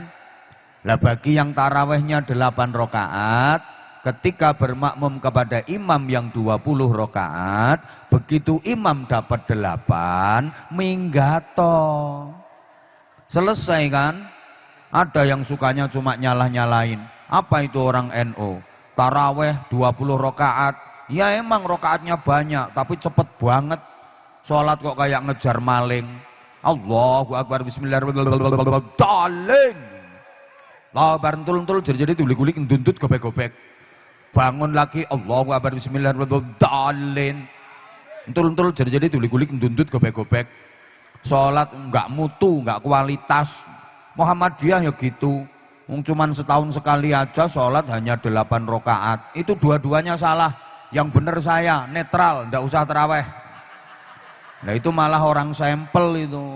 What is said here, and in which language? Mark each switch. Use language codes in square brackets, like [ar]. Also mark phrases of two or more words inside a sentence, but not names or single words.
[id] Lah bagi yang tarawihnya 8 rakaat, ketika bermakmum kepada imam yang 20 rakaat, begitu imam dapat 8, minggato. Selesai kan? Ada yang sukanya cuma nyalah-nyalain. Apa itu orang NU? Tarawih 20 rakaat. Ya emang rakaatnya banyak, tapi cepet banget. Sholat kok kayak ngejar maling. [ar] الله أكبر، بسم الله الرحمن الرحيم. الله أكبر, entul-entul jadi gulik-gulik nduntut gobek-gobek. [id] Bangun lagi, [ar] الله أكبر، بسم الله الرحمن الرحيم. Entul-entul jadi gulik-gulik nduntut gobek-gobek. [id] Sholat enggak mutu, enggak kualitas. Muhammadiyah ya gitu, cuman setahun sekali aja sholat hanya 8 rakaat. Itu dua-duanya salah. Yang benar saya, netral, ndak usah terawih. Nah itu malah orang sampel itu.